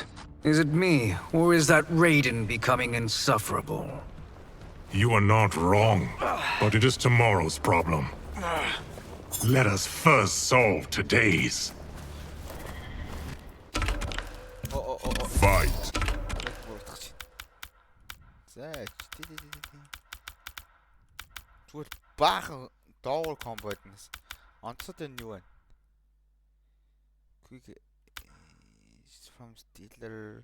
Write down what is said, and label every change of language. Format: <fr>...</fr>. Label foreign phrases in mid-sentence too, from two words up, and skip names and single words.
<en>Is it me, or is that Raiden becoming insufferable? You are not wrong, but it is tomorrow's problem. Let us first solve today's. Fight!</en> <mn>Зүгээр баахан доогуур комбат нэс. Онцод энэ юу вэ?</mn> <en>Quick from Steeler.</en>